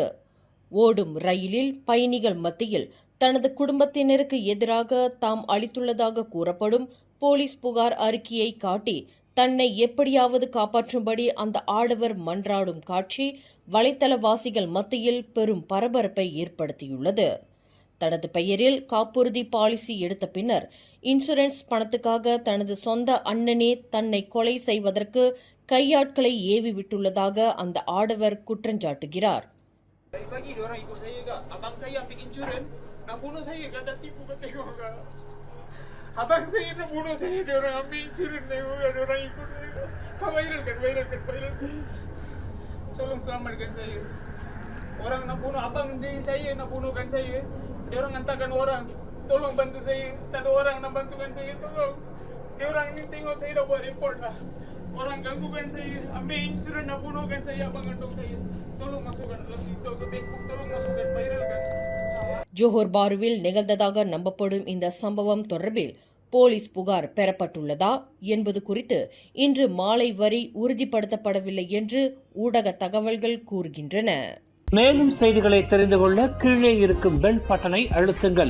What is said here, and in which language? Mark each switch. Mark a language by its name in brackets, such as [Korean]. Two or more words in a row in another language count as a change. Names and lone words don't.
[Tamil] ஓடும் ரயிலில் பயணிகள் மத்தியில் தனது குடும்பத்தினருக்கு எதிராக தாம் அளித்துள்ளதாக கூறப்படும் போலீஸ் புகார் அறிக்கையை காட்டி தன்னை எப்படியாவது காப்பாற்றும்படி அந்த ஆடவர் மன்றாடும் காட்சி வலைத்தளவாசிகள் மத்தியில் பெரும் பரபரப்பை ஏற்படுத்தியுள்ளது. தனது பெயரில் காப்புறுதி பாலிசி எடுத்த பின்னர் இன்சூரன்ஸ் பணத்துக்காக தனது சொந்த அண்ணனே தன்னை கொலை செய்வதற்கு கையாட்களை ஏவி விட்டுள்ளதாக அந்த ஆடவர் குற்றஞ்சாட்டுகிறார். [Malay] Abang saya nak bunuh saya, dia orang ambil insurans dia orang ikut saya. Kau viral. Tolong selamatkan saya. Orang nak bunuh abang saya, nak bunuhkan saya. Dia orang hantarkan orang. Tolong bantu saya. Tak ada orang nak bantukan saya, tolong. Dia orang ni tengok saya dah buat report dah. Orang ganggukan saya, ambil insurans nak bunuhkan saya, abang gantung saya. Tolong masukkan dalam TikTok ke Facebook, tolong masukkan, viralkan. [Tamil] ஜோஹர் பாருவில் நிகழ்ந்ததாக நம்பப்படும் இந்த சம்பவம் தொடர்பில் போலீஸ் புகார் பெறப்பட்டுள்ளதா என்பது குறித்து இன்று மாலை வரை உறுதிப்படுத்தப்படவில்லை என்று ஊடக தகவல்கள் கூறுகின்றன. மேலும் செய்திகளை தெரிந்து கொள்ள கீழே இருக்கும் [English] bell button [Tamil] அழுத்துங்கள்.